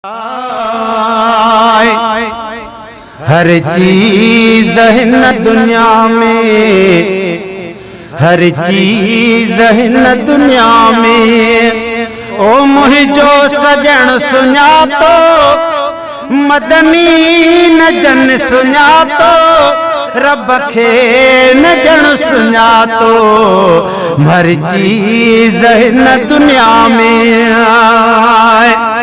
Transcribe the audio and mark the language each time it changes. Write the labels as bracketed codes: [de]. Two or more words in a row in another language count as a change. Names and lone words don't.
[ur] آئے۔ ہر چیز ہے نا دنیا میں، ہر چیز ہے نا دنیا میں۔ [sd] او منهنجو سڄڻ سڃاتو، مدني نه جن سڃاتو، رب کي نه جن سڃاتو۔ هر چيز هن دنيا ۾ آهي۔